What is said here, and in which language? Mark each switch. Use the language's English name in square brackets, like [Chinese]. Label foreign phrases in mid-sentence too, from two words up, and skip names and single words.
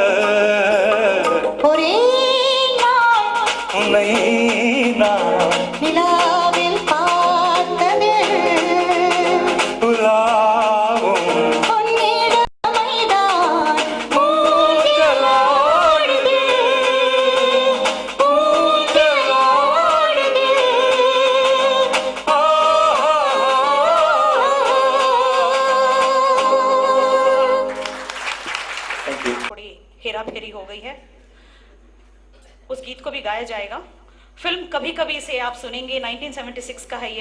[Tamil] ஒரே உன்னை நான் நிலாவில் பார்த்தது உலாவும் பொன்னிடமைதான் ஊஞ்சலாடுது ஊஞ்சலாடுது [Hindi] थोड़ी हेरा फेरी हो गई है, उस गीत को भी गाया जाएगा। फिल्म कभी कभी से आप सुनेंगे, 1976 का है यह।